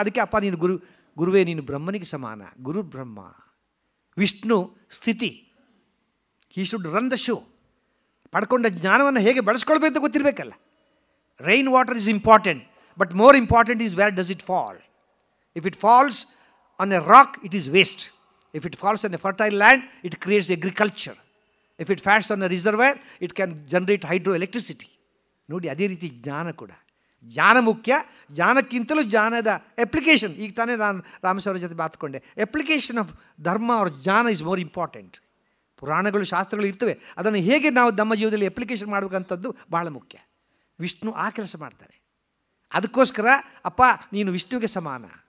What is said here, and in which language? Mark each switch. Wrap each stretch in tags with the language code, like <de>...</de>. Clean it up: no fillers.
<kn>ಅದಕ್ಕೆ ಅಪ್ಪ ನೀನು ಗುರುವೇ ನೀನು ಬ್ರಹ್ಮನಿಗೆ ಸಮಾನ. ಗುರು ಬ್ರಹ್ಮ, ವಿಷ್ಣು ಸ್ಥಿತಿ.</kn> <en>He should run the show.</en> <kn>ಪಡ್ಕೊಂಡ ಜ್ಞಾನವನ್ನು ಹೇಗೆ ಬಳಸ್ಕೊಳ್ಬೇಕು ಅಂತ ಗೊತ್ತಿರಬೇಕಲ್ಲ.</kn> <en>Rain water is important, but more important is where does it fall. If it falls on a rock it is waste. If it falls on a fertile land it creates agriculture. If it falls on a reservoir, it can generate hydroelectricity.</en> <kn>ನೋಡಿ, ಅದೇ ರೀತಿ ಜ್ಞಾನ ಕೂಡ. ಜ್ಞಾನ ಮುಖ್ಯ, ಜ್ಞಾನಕ್ಕಿಂತಲೂ ಜ್ಞಾನದ application. ಈಗ ತಾನೇ ನಾನು ರಾಮಸ್ವಾಮಿ ಜೊತೆ ಮಾತುಕೊಂಡೆ. ಅಪ್ಲಿಕೇಶನ್ ಆಫ್ ಧರ್ಮ ಅವ್ರ ಜ್ಞಾನ</kn> <en>Is more important.</en> <kn>ಪುರಾಣಗಳು ಶಾಸ್ತ್ರಗಳು ಇರ್ತವೆ, ಅದನ್ನು ಹೇಗೆ ನಾವು ನಮ್ಮ ಜೀವನದಲ್ಲಿ ಅಪ್ಲಿಕೇಶನ್ ಮಾಡಬೇಕಂಥದ್ದು ಭಾಳ ಮುಖ್ಯ. ವಿಷ್ಣು ಆ ಕೆಲಸ ಮಾಡ್ತಾನೆ. ಅದಕ್ಕೋಸ್ಕರ ಅಪ್ಪ ನೀನು ವಿಷ್ಣುವಿಗೆ ಸಮಾನ.</kn>